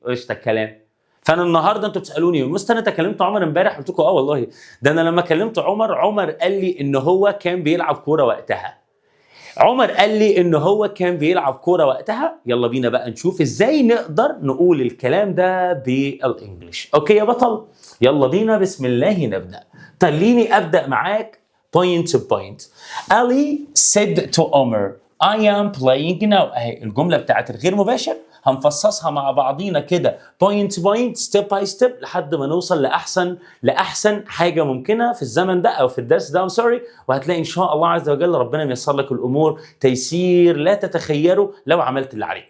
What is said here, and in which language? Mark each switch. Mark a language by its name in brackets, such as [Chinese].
[Arabic] ايش ده الكلام؟ فانا النهارده انتوا بتسالوني مستر انت كلمت عمر امبارح؟ قلت لكم اه والله، ده انا لما كلمت عمر قال لي ان هو كان بيلعب كوره وقتها. عمر قال لي ان هو كان بيلعب كوره وقتها. يلا بينا بقى نشوف ازاي نقدر نقول الكلام ده بالانجلش. اوكي يا بطل، يلا بينا بسم الله نبدا. خليني ابدا معاك point to point. [English] Ali said to Omar I am playing now. [Arabic] اهي الجمله بتاعت الغير مباشر هنفصصها مع بعضينا كده point to point step by step لحد ما نوصل لاحسن حاجه ممكنه في الزمن ده او في الدرس ده. I'm sorry. وهتلاقي ان شاء الله عز وجل ربنا ميسر لك الامور تيسير لا تتخيله لو عملت اللي عليك.